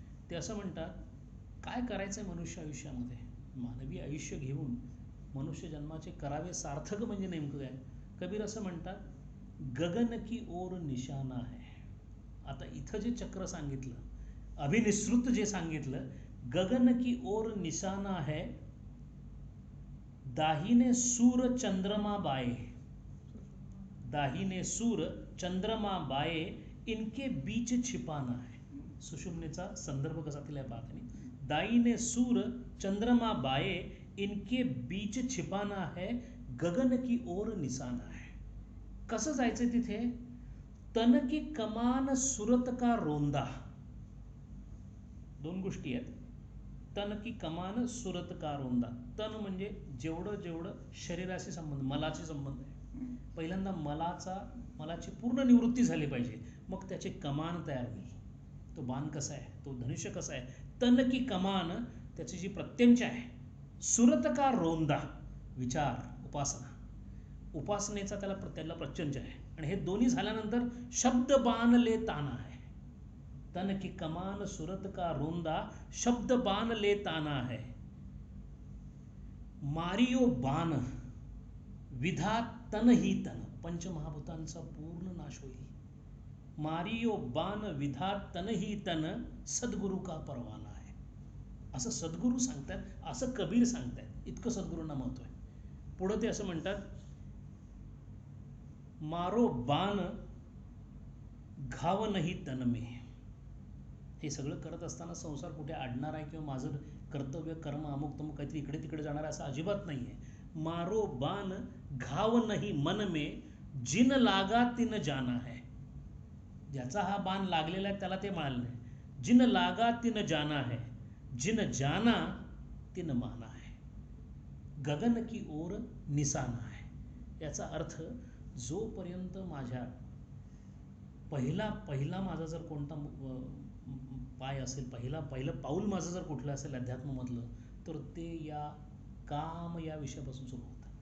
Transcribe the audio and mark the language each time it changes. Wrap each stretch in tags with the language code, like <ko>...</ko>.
<mr>ते असं म्हणतात, काय करायचं आहे मनुष्य आयुष्यामध्ये, मानवी आयुष्य घेऊन मनुष्य जन्माचे करावे सार्थक म्हणजे नेमकं काय. कबीर असं म्हणतात,</mr> <hi>गगन की ओर निशाना है.</hi> <mr>आता इथं जे चक्र सांगितलं, अभिनिसृत जे सांगितलं</mr> <hi>गगन की ओर निशाना है, दाहिने सूर चंद्रमा बाए, दाहिने सूर चंद्रमा बाए, इनके बीच छिपाना है.</hi> <mr>सुषुम्नेचा संदर्भ कसा दिलाय पाहता नाही.</mr> <hi>दाहिने सूर चंद्रमा बाए, इनके बीच छिपाना है, गगन की ओर निशाना है.</hi> <mr>कसं जायचं तिथे?</mr> <hi>तन की कमान सुरत का रोंदा.</hi> <mr>दोन गोष्टी आहेत.</mr> <hi>तन की कमान सुरत का रोंदा.</hi> <mr>तन म्हणजे जेवढं जेवढं शरीराशी संबंध, मलाशी संबंध आहे. पहिल्यांदा मलाची पूर्ण निवृत्ती झाली पाहिजे, मग त्याची कमान तयार होईल. तो बाण कसा आहे, तो धनुष्य कसा आहे. तन की कमान, त्याची जी प्रत्यंचा आहे. सुरत का रोंदा, विचार, उपासना. उपासनेचा त्याला प्रत्यंच आहे. आणि हे दोन्ही झाल्यानंतर</mr> <hi>शब्द बाण ले ताना है. तन की कमान सुरत का रोंदा, शब्द बाण ले ताना है. मारियो बाण विधा तन ही तन.</hi> <mr>पंचमहाभूतांचा पूर्ण नाश होईल.</mr> <hi>मारियो बाण विधा तन ही तन, सद्गुरु का परवाना</hi> <mr>आहे. असं सद्गुरू सांगतात, असं कबीर सांगतात. इतकं सद्गुरूंना महत्व आहे. पुढे ते असं म्हणतात,</mr> <hi>मारो बाण घाव नाही तन में.</hi> <mr>हे सगळं करत असताना संसार कुठे अडणार आहे किंवा माझं कर्तव्य कर्म अमुक तमुक काहीतरी इकडे तिकडे जाणार आहे असं अजिबात नाही आहे.</mr> <hi>मारो बाण घाव नाही मन में, जिन लागा तिन जाना है.</hi> <mr>ज्याचा हा बाण लागलेला आहे त्याला ते मिळालं नाही.</mr> <hi>जिन लागा तिन जाना है, जिन जाना तिन माना है. गगन की ओर निशाना है.</hi> <mr>याचा अर्थ, जोपर्यंत माझ्या पहिला माझा जर कोणता पाय असेल, पहिलं पाऊल माझं जर कुठलं असेल अध्यात्मामधलं, तर ते या काम या विषयापासून सुरू होतं.</mr>